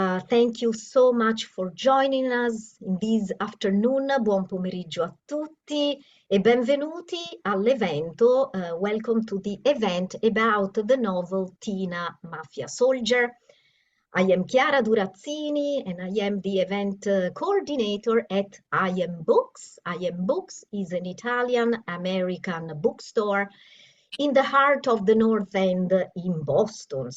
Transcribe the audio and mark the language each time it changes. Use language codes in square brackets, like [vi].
[en] Thank you so much for joining us in this afternoon. [it] Buon pomeriggio a tutti e benvenuti all'evento. [en] Welcome to the event about the novel Tina, Mafia Soldier. I am Chiara Durazzini and I am the event coordinator at I Am Books. I Am Books is an Italian-American bookstore in the heart of the North End in Boston.